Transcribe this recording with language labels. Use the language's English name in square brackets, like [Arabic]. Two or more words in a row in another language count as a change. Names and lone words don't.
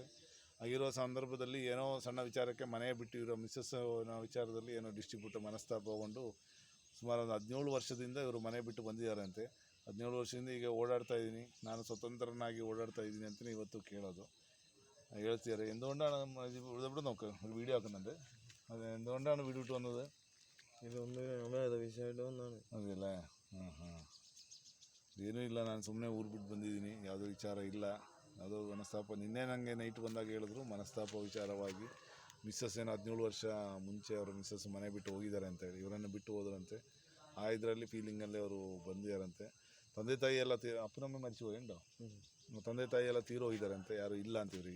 [Kannada] ಆಗಿರೋ ಸಂದರ್ಭದಲ್ಲಿ ಏನೋ ಸಣ್ಣ ವಿಚಾರಕ್ಕೆ ಮನೆ ಬಿಟ್ಟು ಇರೋ ಮಿಸ್ಸಸ್ ವಿಚಾರದಲ್ಲಿ ಏನೋ ಡಿಸ್ಟ್ರಿಬ್ಯೂಟರ್ ಮನಸ್ತಾಪಗೊಂಡು ಸುಮಾರು ಒಂದು 17 ವರ್ಷದಿಂದ ಇವರು ಮನೆ ಬಿಟ್ಟು ಬಂದಿದ್ದಾರಂತೆ. 17 ವರ್ಷದಿಂದ ಈಗ ಓಡಾಡ್ತಾ ಇದ್ದೀನಿ, ನಾನು ಸ್ವತಂತ್ರನಾಗಿ ಓಡಾಡ್ತಾ ಇದ್ದೀನಿ ಅಂತಲೇ ಇವತ್ತು ಕೇಳೋದು ಹೇಳ್ತಿದ್ದಾರೆ. [Malayalam] എന്തുകൊണ്ടാണ് ഇവിടെ നോക്ക് ഒരു വീഡിയോ ആക്കുന്നുണ്ട്. അത് എന്തുകൊണ്ടാണ് വീട് വിട്ട് വന്നത്? അതെയല്ലേ? [Kannada] ಏನೂ ಇಲ್ಲ, ನಾನು ಸುಮ್ಮನೆ ಊರು ಬಿಟ್ಟು ಬಂದಿದ್ದೀನಿ, ಯಾವುದೋ ವಿಚಾರ ಇಲ್ಲ, ಯಾವುದೋ ಮನಸ್ತಾಪ. ನಿನ್ನೆ ನನಗೆ ನೈಟ್ ಬಂದಾಗ ಹೇಳಿದ್ರು ಮನಸ್ತಾಪ ವಿಚಾರವಾಗಿ ಮಿಸ್ಸಸ್ ಏನೋ 17 ವರ್ಷ ಮುಂಚೆ ಅವರು ಮಿಸ್ಸಸ್ ಮನೆ ಬಿಟ್ಟು ಹೋಗಿದ್ದಾರೆ ಅಂತೇಳಿ, ಇವರನ್ನು ಬಿಟ್ಟು ಹೋದ್ರಂತೆ. ಆ ಇದರಲ್ಲಿ ಫೀಲಿಂಗಲ್ಲೇ ಅವರು ಬಂದಿದ್ದಾರಂತೆ. ತಂದೆ ತಾಯಿ ಎಲ್ಲ ಅಪ್ಪನಮ್ಮ ಮರಿಸಿ ಹೋಗಿಂಡು, ತಂದೆ ತಾಯಿ ಎಲ್ಲ ತೀರೋಗಿದ್ದಾರಂತೆ, ಯಾರು ಇಲ್ಲ ಅಂತ ಇವರಿಗೆ.